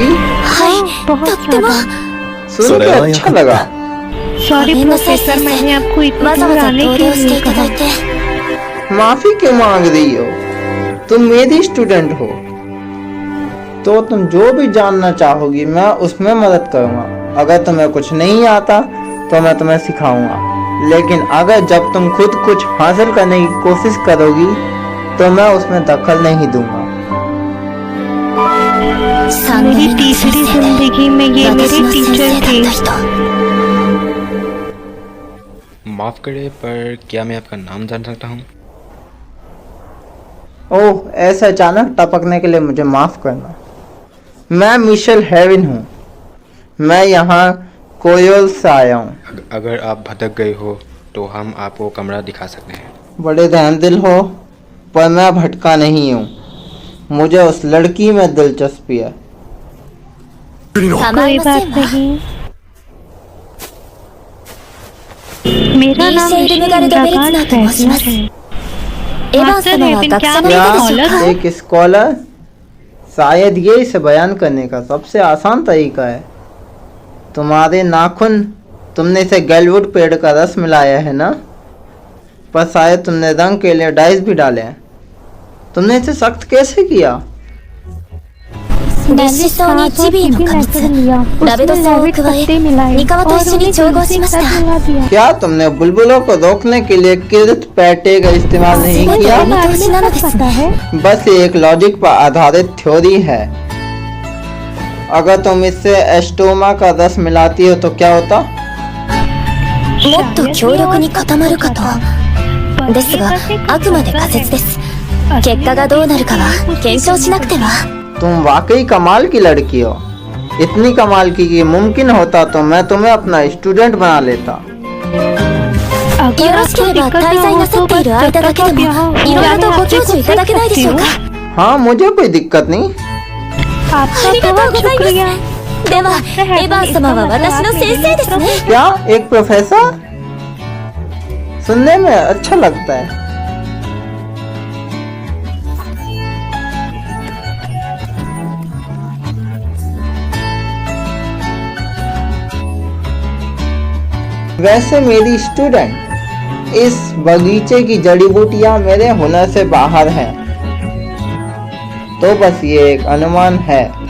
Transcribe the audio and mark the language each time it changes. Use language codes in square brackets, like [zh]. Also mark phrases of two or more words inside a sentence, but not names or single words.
[ja] はい、とっても [hi] सुन के अच्छा लगा। सॉरी प्रोफेसर, मैंने आपको [ja] わ [hi] इतना [ja] ざわ [hi] दूर [ja] ざ [hi] आने [ja] 同 [hi] के [ja] 僚して [hi] लिए [ja] いただ [hi] कहा। [ja] いて [hi] माफी क्यों मांग रही हो? तुम मेरी स्टूडेंट हो तो तुम जो भी जानना चाहोगी मैं उसमें मदद करूंगा। अगर तुम्हें कुछ नहीं आता तो मैं तुम्हें सिखाऊंगा, लेकिन अगर जब तुम खुद कुछ हासिल करने की कोशिश करोगी तो मैं उसमें दखल नहीं दूंगा। [ja] 3 [hi] मेरी [ja] 年目の [hi] तीसरी [ja] 先生で [hi] जिंदगी में ये [ja] 私 [hi] मेरे [ja] の先 [hi] टीचर [ja] 生だ [hi] थे। [ja] った人。 [hi] माफ़ करें, पर क्या मैं आपका नाम जान सकता हूँ? ओह, ऐसे अचानक टपकने के लिए मुझे माफ करना। मैं मिशेल हेविन हूँ। मैं यहाँ कोयोल से आया हूँ। अगर आप भटक गए हो तो हम आपको कमरा दिखा सकते हैं। बड़े रहमदिल हो, पर मैं भटका नहीं हूँ। मुझे उस लड़की में दिलचस्पी है। [ja] 構 [hi] कोई [ja] いま [hi] बात [ja] せんわ。 [hi] नहीं। मेरा [ja] リー [hi] नाम [ja] セールムガルド・ベルツナーと申します。 [hi] है। [ja] エヴァン様は学者の [hi] क्या [ja] 人でしょうか？ [hi] एक स्कॉलर? शायद ये इसे बयान करने का सबसे आसान तरीका है। तुम्हारे नाखून, तुमने इसे गैलवुड पेड़ का रस मिलाया है ना? पर शायद तुमने रंग के लिए डाइस भी डाले हैं। तुमने इसे सख्त कैसे किया? [ja] 熱しそうにジビエの果実ラベドソンを加えニカワと一緒に調合しました。 [hi] क्या तुमने बुलबुलों को रोकने के लिए किर्त पैटे का इस्तेमाल नहीं [ja] 全て [hi] किया? [ja] お見通しなのですね。 [hi] बस ये एक लॉजिक पर आधारित थ्योरी है। अगर तुम इससे एस्टोमा का रस मिलाती हो तो क्या होता? [ja] もっと強力に固まるかと。ですがあくまで仮説です。結果がどうなるかは検証しなくては。 [hi] तुम वाकई कमाल की लड़की हो। इतनी कमाल की कि मुमकिन होता तो मैं तुम्हें अपना स्टूडेंट बना लेता। [ja] よろしければ滞在なさっている間だけでもいろいろとご教授いただけないでしょうか。 [hi] हाँ, मुझे कोई दिक्कत नहीं। [ja] ありがとうございます。ではエヴァン様は私の先生ですね。 [hi] क्या एक प्रोफेसर? सुनने में अच्छा लगता है। वैसे मेरी स्टूडेंट, इस बगीचे की जड़ी बूटियां मेरे हुनर से बाहर हैं, तो बस ये एक अनुमान है।